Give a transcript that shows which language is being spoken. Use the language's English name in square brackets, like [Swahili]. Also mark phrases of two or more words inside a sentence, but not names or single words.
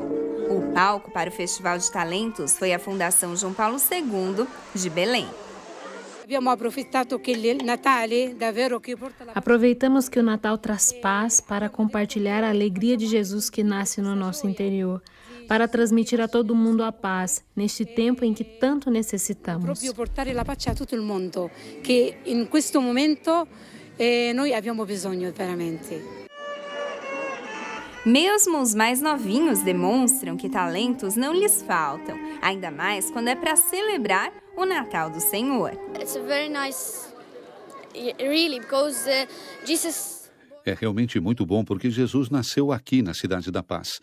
[Portuguese] O palco para o Festival de Talentos foi a Fundação João Paulo II de Belém. Aproveitamos que o Natal traz paz para compartilhar a alegria de Jesus que nasce no nosso interior, para transmitir a todo mundo a paz neste tempo em que tanto necessitamos. [Italian] Portare la pace a tutto il mondo, che in questo momento noi abbiamo bisogno veramente. [Portuguese] Mesmo os mais novinhos demonstram que talentos não lhes faltam, ainda mais quando é para celebrar o Natal do Senhor. É realmente muito bom porque Jesus nasceu aqui na Cidade da Paz.